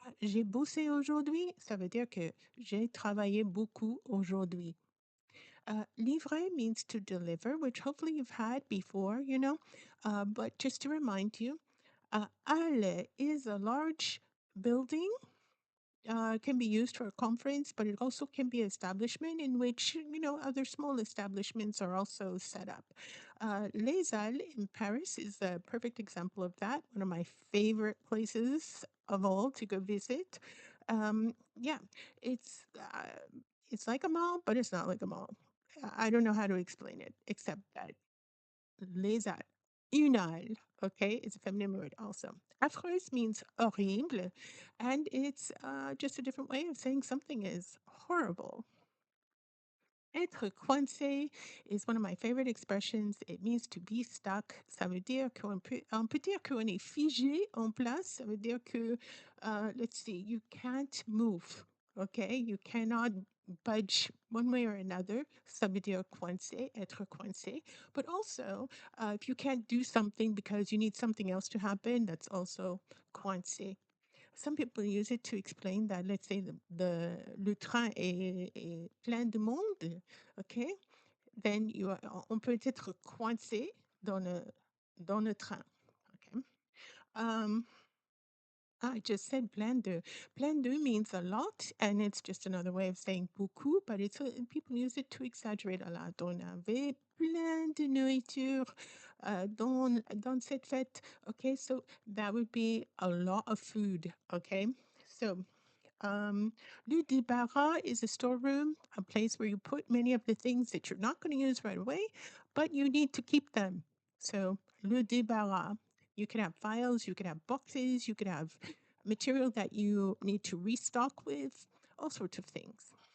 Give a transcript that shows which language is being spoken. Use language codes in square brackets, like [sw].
[fr] J'ai bossé aujourd'hui, ça veut dire que j'ai travaillé beaucoup aujourd'hui. [en] Livrer means to deliver, which hopefully you've had before, but just to remind you, Halle is a large building, can be used for a conference, but it also can be an establishment in which, other small establishments are also set up. Les Halles in Paris is a perfect example of that, one of my favorite places of all to go visit. Yeah, it's uh, it's like a mall, but it's not like a mall. I don't know how to explain it, except that les Halles, une halle, okay, it's a feminine word also. Affreuse means horrible, and it's just a different way of saying something is horrible. Être coincé is one of my favorite expressions. It means to be stuck. [fr] Ça veut dire on peut dire qu'on est figé en place. Ça veut dire que, [en] let's see, you can't move. Okay, you cannot budge one way or another. [fr] Ça veut dire coincé, être coincé. [en] But also, if you can't do something because you need something else to happen, that's also coincé. Some people use it to explain that, let's say, [fr] le train est plein de monde, [en] okay? [fr] Then on peut être coincé dans le train, okay? [en] I just said plein de. Plein de means a lot, and it's just another way of saying beaucoup, but people use it to exaggerate a lot. [fr] On avait plein de nourriture dans cette fête. [en] Okay, so that would be a lot of food. Okay, so le débarras is a storeroom, a place where you put many of the things that you're not going to use right away, but you need to keep them. So le débarras. You can have files, you can have boxes, you can have material that you need to restock with, all sorts of things.